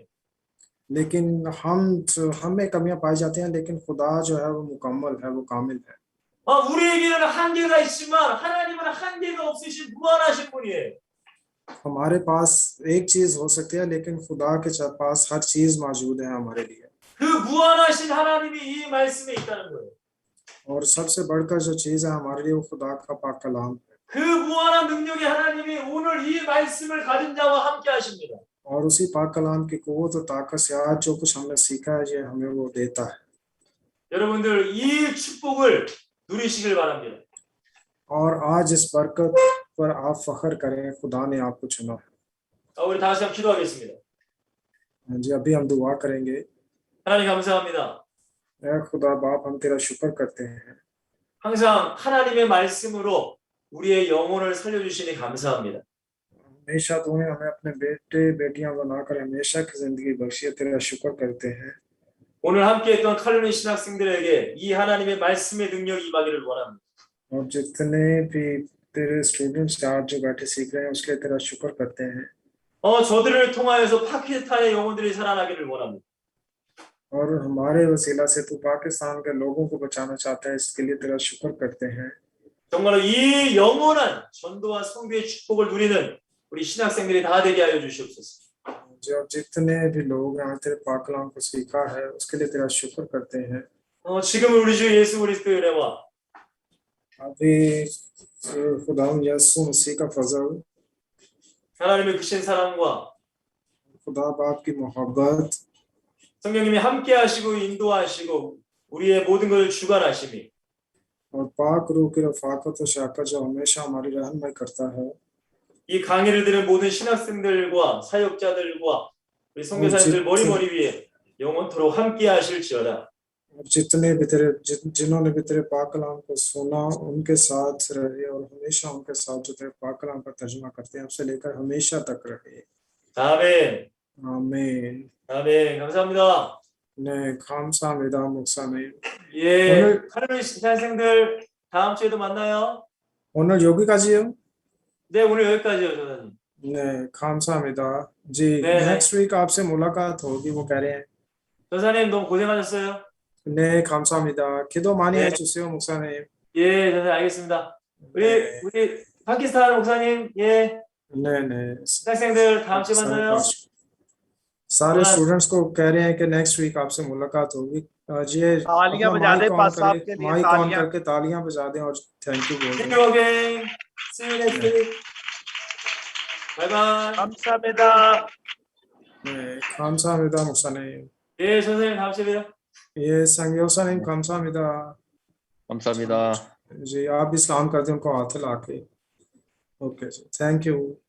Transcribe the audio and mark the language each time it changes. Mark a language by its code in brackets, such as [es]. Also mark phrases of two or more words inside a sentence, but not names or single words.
[hi] लेकिन हमें कमियां पाई जाती हैं, लेकिन खुदा जो है वो मुकम्मल है, वो कामिल है। [ko] 우리에게는 한계가 있지만 하나님은 한계가 없으신 무한하신 분이에요. [hi] हमारे पास एक चीज हो सकती है, लेकिन खुदा के पास हर चीज मौजूद है हमारे लिए। [ko] 그 무한하신 하나님이 이 말씀에 있다는 거예요. [hi] और सबसे बढ़कर जो चीज है हमारे लिए वो खुदा का पाक कलाम है। [ko] 그 무한한 능력의 하나님이 오늘 이 말씀을 가진 자와 함께 하십니다. [hi] और उसी पाक कलाम की कुव्वत और ताकत से आज जो कुछ हमने सीखा है ये हमें वो देता है। [ko] 여러분들 이 축복을 누리시길 바랍니다. [hi] और आज इस बरकत पर आप फख्र करें, खुदा ने आपको चुना है। [ko] 우리 다시 한번 기도하겠습니다. [hi] जी अभी हम दुआ करेंगे। [ko] 하나님 감사합니다. [hi] ऐ खुदा बाप, हम तेरा शुक्र करते हैं। [ko] 항상 하나님의 말씀으로 우리의 영혼을 살려주시니 감사합니다. [hi] हमेशा तूने हमें अपने बेटे बेटियां बनाकर हमेशा की जिंदगी बख्शी है, तेरा शुक्र करते हैं। [ko] 오늘 함께했던 칼로니 신학생들에게 이 하나님의 말씀의 능력이 임하기를 원합니다. [hi] और जितने भी तेरे स्टूडेंट्स आज जो बैठे सीख रहे हैं उसके लिए तेरा शुक्र करते हैं। [ko] 저들을 통하여서 파키스탄의 영혼들이 살아나기를 원합니다. [hi] और हमारे वसीला से तू पाकिस्तान के लोगों को बचाना चाहता है, इसके लिए तेरा शुक्र करते हैं। [ko] 정말로 이 영원한 전도와 성교의 축복을 누리는 우리 신학생들이 다 되게 하여 주시옵소서. [hi] जो जितने भी लोग यहाँ तेरे पाक कलाम को सीखा है उसके लिए तेरा शुक्र करते हैं। [ko] 지금 우리 주 예수 그리스도의 은혜와 [hi] अभी खुदा यीशु मसीह का फजल, [ko] 하나님의 크신 사랑과 [hi] खुदा बाप की मोहब्बत [ko] 성령님이 함께 하시고 인도하시고 우리의 모든 것을 주관하심이 [hi] और पाक रूह की रफाकत और शफ़क़त जो हमेशा हमारी रहनुमाई करता है, [ko] 이 강의를 들은 모든 신학생들과 사역자들과 우리 선교사님들 머리 위에 영원토록 함께 하실지어다. [hi] और जितने भी तेरे जिन्होंने भी तेरे पाक कलाम को सुना उनके साथ रहे और हमेशा उनके साथ जो तेरे पाक कलाम का तर्जुमा करते हैं आपसे लेकर हमेशा तक रहे। [ko] 아멘. [hi] आमीन। [ko] 아멘. 감사합니다. 네, 감사합니다, 목사님. 예, 칼로니 신학생들 다음 주에도 만나요. 오늘 여기까지요? 네, 오늘 여기까지요, 조사님. 네, 감사합니다। जी, 네. [en] next week [hi] आपसे मुलाकात होगी वो कह रहे हैं। [ko] 조사님 너무 고생하셨어요. 네, 감사합니다. 기도 많이 네. 해주세요, 목사님. 예, 조사님 알겠습니다. 네. 우리 파키스탄 목사님, 예, 네, 네। 신학생들 다음 주에 만나요. [hi] सारे स्टूडेंट्स को कह रहे हैं कि [en] next week [hi] आपसे मुलाकात होगी। जी तालियां बजा दें पास साहब के लिए, [en] mic on [hi] तालियां। करके तालियां बजा दें और [en] thank you [hi] बोल [en] See [hi] दें। [en] you again. See you next week. Bye bye. [ko] 감사합니다. 네, 감사합니다, 목사님. 예, 선생님 다음 주에 봬요. 예, संयोसा님 감사합니다। 감사합니다. [hi] जी आप भी सलाम कर दें उनको हाथ हिला के। ओके जी, [en] thank you.